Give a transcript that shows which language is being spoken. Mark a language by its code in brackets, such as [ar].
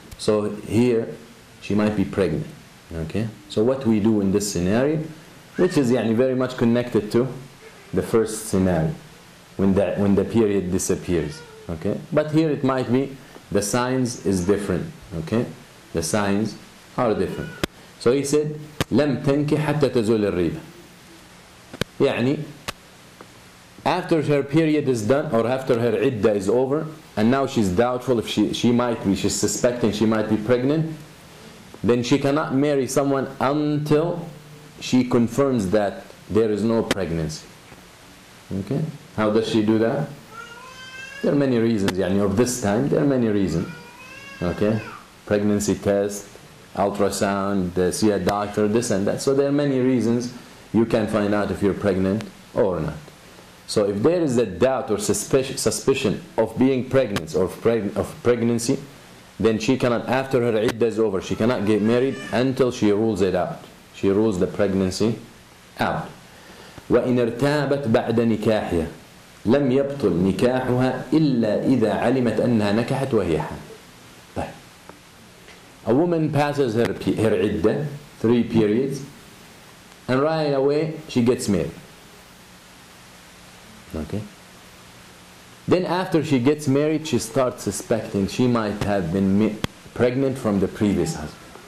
[en] So here she might be pregnant. Okay? So what we do in this scenario, which is very much connected to the first scenario, when the period disappears. Okay? But here it might be the signs is different. Okay? The signs are different. So he said, [ar] لم تنكح حتى تزول الريبة. [en] After her period is done, or after her iddah is over, and now she's doubtful if she's suspecting she might be pregnant, then she cannot marry someone until she confirms that there is no pregnancy. Okay? How does she do that? There are many reasons, of this time, there are many reasons. Okay? Pregnancy test, ultrasound, see a doctor, this and that. So there are many reasons you can find out if you're pregnant or not. So if there is a doubt or suspicion of being pregnant or of pregnancy, then she cannot, after her iddah is over, she cannot get married until she rules it out. She rules the pregnancy out. [ar] وإن ارتابت بعد نكاحها لم يبطل نكاحها إلا إذا علمت أنها نكحت وهي حامل. [en] A woman passes her iddah, 3 periods, and right away she gets married. Okay? Then after she gets married, she starts suspecting she might have been pregnant from the previous husband.